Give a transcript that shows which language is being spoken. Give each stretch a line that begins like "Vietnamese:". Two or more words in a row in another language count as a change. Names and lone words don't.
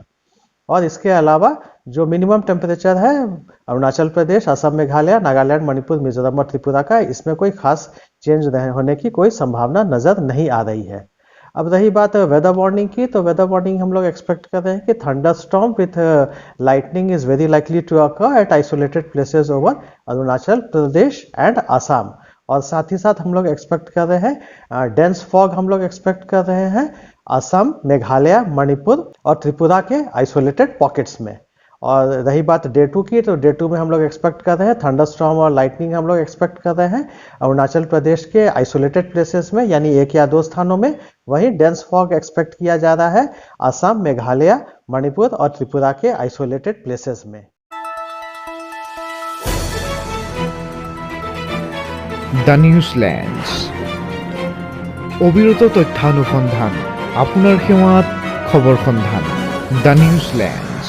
Hindi: और इसके अलावा जो
English: minimum temperature
Hindi: है अरुणाचल प्रदेश, असम, मेघालय, नागालैंड, मणिपुर, मिजोरम और त्रिपुरा का, इसमें कोई खास चेंज होने की कोई संभावना नजर नहीं आ रही है। अब रही बात
English: weather warning
Hindi: की, तो
English: weather warning
Hindi: हम लोग
English: एक्सपेक्ट
Hindi: कर रहे हैं कि
English: thunderstorm with lightning is very likely to occur at isolated places over Arunachal Pradesh and Assam.
Hindi: और साथ ही साथ हम लोग एक्सपेक्ट कर रहे हैं
English: dense fog
Hindi: हम लोग एक्सपेक्ट कर रहे हैं असम, मेघालय, मणिपुर और त्रिपुरा के
English: isolated pockets
Hindi: में। और रही बात डे 2 की, तो डे 2 में हम लोग एक्सपेक्ट कर रहे हैं थंडरस्टॉर्म और लाइटनिंग हम लोग एक्सपेक्ट कर रहे हैं अरुणाचल प्रदेश के
English: isolated places
Hindi: में, यानी एक या दो स्थानों में। वहीं
English: dense fog
Hindi: एक्सपेक्ट किया जा रहा है असम, मेघालय, मणिपुर और त्रिपुरा के
English: isolated places
Hindi: में।
Assamese: দ্য নিউজল্যান্ডছ অবিরত তথ্যানুসন্ধান, আপোনাৰ সেৱাত খবৰ সন্ধান। দ্য নিউজল্যান্ড।